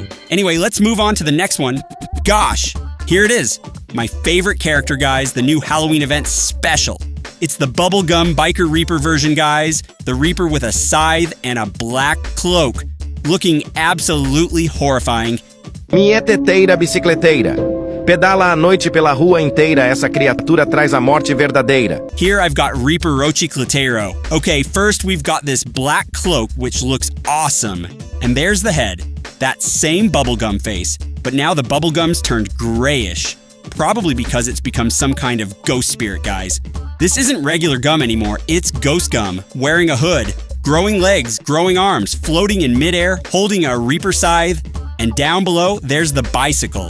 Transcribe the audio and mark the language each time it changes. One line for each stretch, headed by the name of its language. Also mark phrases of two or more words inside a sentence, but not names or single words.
English: Anyway, let's move on to the next one. Gosh, here it is. My favorite character, guys, the new Halloween event special. It's the bubblegum biker Reaper version, guys. The Reaper with a scythe and a black cloak. Looking absolutely horrifying.
Portuguese: Mieteteira bicicleteira. Pedala à noite pela rua inteira, essa criatura traz a morte verdadeira.
English: Here I've got Reaper Rochicletero. Okay, first we've got this black cloak, which looks awesome. And there's the head. That same bubblegum face. But now the bubblegum's turned grayish. Probably because it's become some kind of ghost spirit, guys. This isn't regular gum anymore, it's ghost gum, wearing a hood, growing legs, growing arms, floating in midair, holding a Reaper scythe, and down below, there's the bicycle.